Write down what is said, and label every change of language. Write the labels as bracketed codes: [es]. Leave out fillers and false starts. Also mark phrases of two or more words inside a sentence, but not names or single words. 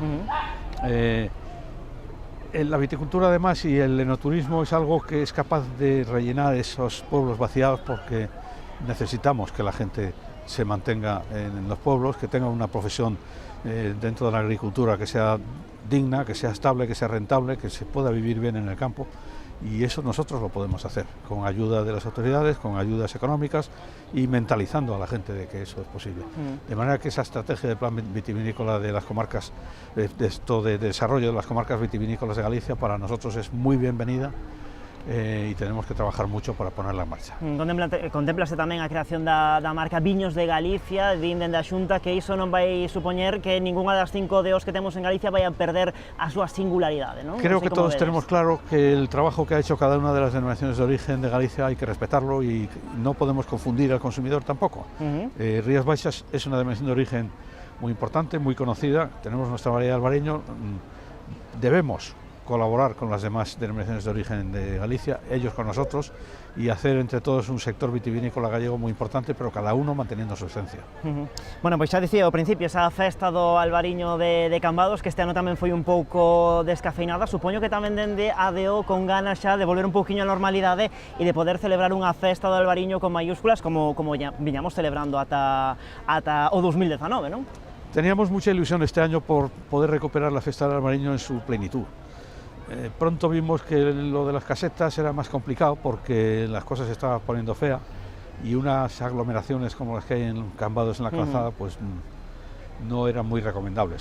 [es] La viticultura además y el enoturismo es algo que es capaz de rellenar esos pueblos vaciados porque necesitamos que la gente se mantenga en los pueblos, que tenga una profesión dentro de la agricultura que sea digna, que sea estable, que sea rentable, que se pueda vivir bien en el campo, y eso nosotros lo podemos hacer con ayuda de las autoridades, con ayudas económicas y mentalizando a la gente de que eso es posible. De manera que esa estrategia de plan vitivinícola de las comarcas, de desarrollo de las comarcas vitivinícolas de Galicia, para nosotros es muy bienvenida. Y tenemos que trabajar mucho para ponerla en marcha. [gl] Contémplase tamén a creación da marca Viños de Galicia, din dende a Xunta que iso non vai supoñer que ningunha das 5 DOs que temos en Galicia vai a perder a súa singularidade, non? [es] Creo que todos tenemos claro que el trabajo que ha hecho cada una de las denominaciones de origen de Galicia hay que respetarlo y no podemos confundir al consumidor tampoco. Rías Baixas es una denominación de origen muy importante, muy conocida, tenemos nuestra variedad de albariño, debemos colaborar con las demás denominaciones de origen de Galicia, ellos con nosotros, y hacer entre todos un sector vitivinícola gallego muy importante, pero cada uno manteniendo su esencia. [gl] Bueno, pois xa dicía ao principio, esa festa do albariño de Cambados, que este ano tamén foi un pouco descafeinada, supoño que tamén dende a DO con ganas xa de volver un pouquiño á normalidade e de poder celebrar unha festa do albariño con mayúsculas como ya viñamos celebrando ata o 2019, non? [es] Teníamos mucha ilusión este año por poder recuperar la fiesta del albariño en su plenitud. Pronto vimos que lo de las casetas era más complicado porque las cosas se estaban poniendo fea y unas aglomeraciones como las que hay en Cambados en la calzada pues no eran muy recomendables.